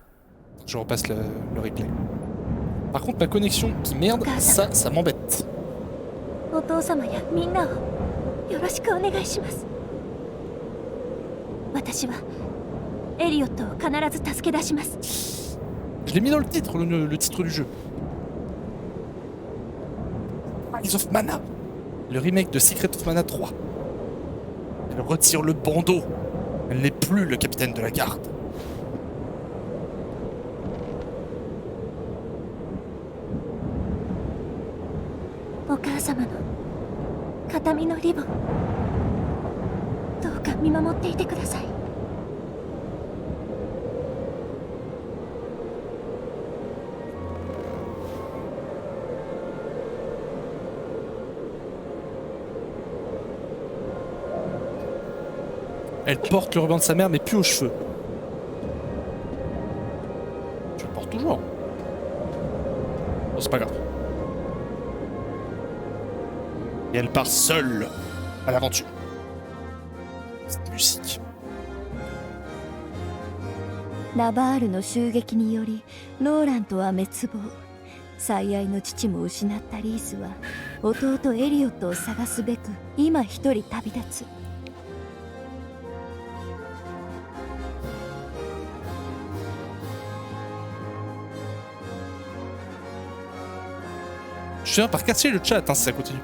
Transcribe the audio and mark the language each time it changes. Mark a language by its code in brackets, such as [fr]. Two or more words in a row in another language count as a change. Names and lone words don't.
[fr] Je repasse le replay. Par contre ma connexion qui merde, ça m'embête. [ja] お父様やみんなをよろしくお願いします私はエリオットを必ず助け出します [fr] Je l'ai mis dans le titre, le titre du jeu. Rise of Mana. Le remake de Secret of Mana 3. Elle retire le bandeau. Elle n'est plus le capitaine de la garde. [ja] お母様の形見のリボンどうか見守っていてください [fr] Elle porte le ruban de sa mère, mais plus aux cheveux. Je le porte toujours. Bon, c'est pas grave. Et elle part seule à l'aventure. Cette musique. [ja] ナバールの襲撃によりローラントは滅亡。最愛の父も失ったリースは弟エリオットを探すべく今一人旅立つ。 [fr] Je finis par casser le chat hein, si ça continue.